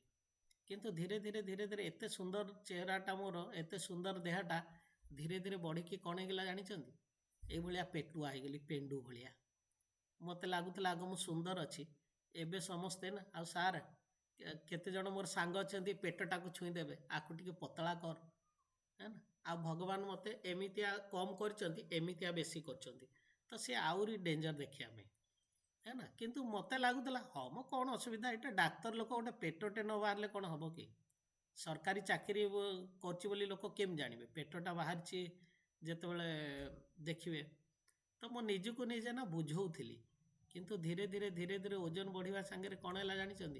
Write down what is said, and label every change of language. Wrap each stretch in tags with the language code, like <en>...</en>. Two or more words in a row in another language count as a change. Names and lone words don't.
<or>କିନ୍ତୁ ଧୀରେ ଧୀରେ ଧୀରେ ଧୀରେ ଏତେ ସୁନ୍ଦର ଚେହେରାଟା ମୋର, ଏତେ ସୁନ୍ଦର ଦେହଟା ଧୀରେ ଧୀରେ ବଢ଼ିକି କ'ଣ ହେଇଗଲା ଜାଣିଛନ୍ତି? ଏଇଭଳିଆ ପେଟୁଆ ହେଇଗଲି, ପେଣ୍ଡୁ ଭଳିଆ। ମୋତେ ଲାଗୁଥିଲା ଆଗ ମୁଁ ସୁନ୍ଦର ଅଛି। ଏବେ ସମସ୍ତେ ନା, ଆଉ ସାର୍ କେତେ ଜଣ ମୋର ସାଙ୍ଗ ଅଛନ୍ତି ପେଟଟାକୁ ଛୁଇଁ ଦେବେ, ଆକୁ ଟିକେ ପତଳା କର,</or> <hi>है ना।</hi> <or>ଆଉ ଭଗବାନ ମୋତେ ଏମିତିଆ କମ୍ କରିଛନ୍ତି, ଏମିତିଆ ବେଶୀ କରିଛନ୍ତି। ତ ସେ ଆହୁରି ଡେଞ୍ଜର ଦେଖିବା ପାଇଁ,</or> <hi>है ना।</hi> <or>କିନ୍ତୁ ମୋତେ ଲାଗୁଥିଲା ହଁ ମୋ କ'ଣ ଅସୁବିଧା, ଏଇଟା ଡାକ୍ତର ଲୋକ, ଗୋଟେ ପେଟଟେ ନ ବାହାରିଲେ କ'ଣ ହବ କି? ସରକାରୀ ଚାକିରି କରୁଛି ବୋଲି ଲୋକ କେମିତି ଜାଣିବେ ପେଟଟା ବାହାରିଛି ଯେତେବେଳେ ଦେଖିବେ? ତ ମୁଁ ନିଜକୁ ନିଜେ ନା ବୁଝଉଥିଲି। କିନ୍ତୁ ଧୀରେ ଧୀରେ ଧୀରେ ଧୀରେ ଓଜନ ବଢ଼ିବା ସାଙ୍ଗରେ କ'ଣ ହେଲା ଜାଣିଛନ୍ତି?</or>